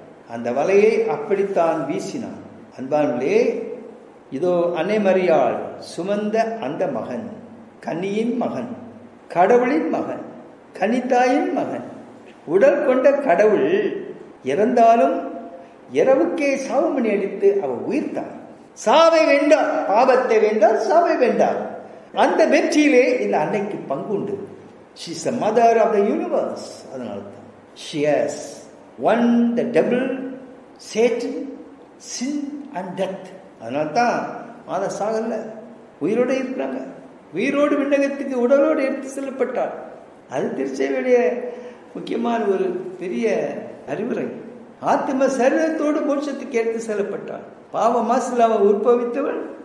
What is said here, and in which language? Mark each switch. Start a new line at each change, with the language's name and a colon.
Tamil: அந்த வலையை அப்படித்தான் வீசினான். அன்பானே, இதோ அன்னை மரியாள் சுமந்த அந்த மகன், கன்னியின் மகன், கடவுளின் மகன், கன்னித்தாயின் மகன், உடல் கொண்ட கடவுள் இறந்தாலும் இரவுக்கே சாவுமணி அடித்து அவர் உயிர்த்தார். சாவை வென்றார், பாவத்தை வென்றார், சாவை வென்றார். அந்த வெற்றியிலே இந்த அன்னைக்கு பங்கு உண்டு.
English: She is the mother of the universe.
Tamil: அதனால தான்
English: she has won the devil, Satan, sin and death.
Tamil: அதனால தான் மாதா சாகல, உயிரோடு இருக்கிறாங்க. உயிரோடு விண்ணகத்துக்கு உடலோடு எடுத்து செல்லப்பட்டார். அது திருச்சபையுடைய முக்கியமான ஒரு பெரிய அறிவுரை. ஆத்ம சரீரத்தோடு மோட்சத்துக்கு எடுத்து செல்லப்பட்டார். பாவ மாசில் அவள் உற்பவித்தவள்.